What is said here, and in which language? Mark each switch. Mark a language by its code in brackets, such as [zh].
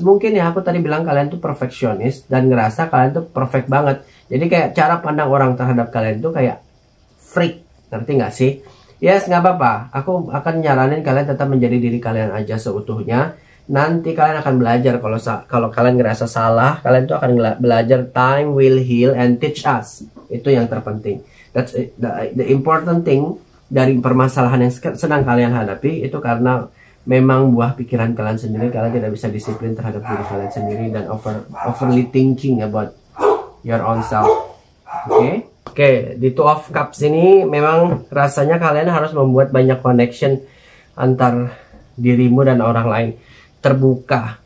[id] Mungkin ya aku tadi bilang kalian tuh perfeksionis dan ngerasa kalian tuh perfect banget. Jadi kayak cara pandang orang terhadap kalian tuh kayak freak, ngerti nggak sih? Yes, nggak apa-apa. Aku akan nyaranin kalian tetap menjadi diri kalian aja seutuhnya. Nanti kalian akan belajar kalau kalian ngerasa salah, kalian tuh akan belajar. [en] Time will heal and teach us. [id] Itu yang terpenting. That's the important thing dari permasalahan yang sedang kalian hadapi itu karena memang buah pikiran kalian sendiri. Kalian tidak bisa disiplin terhadap diri kalian sendiri dan overly thinking about your own self. Oke, di Two of Cups ini memang rasanya kalian harus membuat banyak connection antar dirimu dan orang lain, terbuka.